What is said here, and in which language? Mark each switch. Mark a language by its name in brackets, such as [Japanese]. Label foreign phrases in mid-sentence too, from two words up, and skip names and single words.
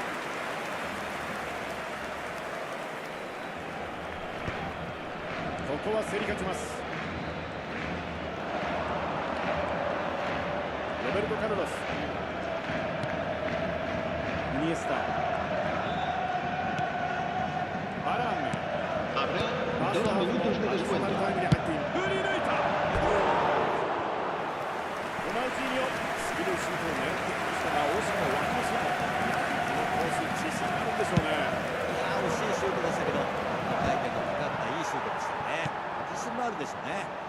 [Japanese] ここは競り勝ちます。ロベルト・カルロス、イニエスタ、バラン、 [Spanish] Habrá 2 minutos de [Japanese] アディショナル [Spanish] descuento. [Japanese] タイムに入っている。振り抜いた。ロナウジーニョ、鋭いシュートを狙ってきましたが惜しくも枠の外。このコース、自信あるんでしょうね。いやー、惜しいシュートでしたけど、回転のかかったいいシュートでしたね。自信もあるでしょうね。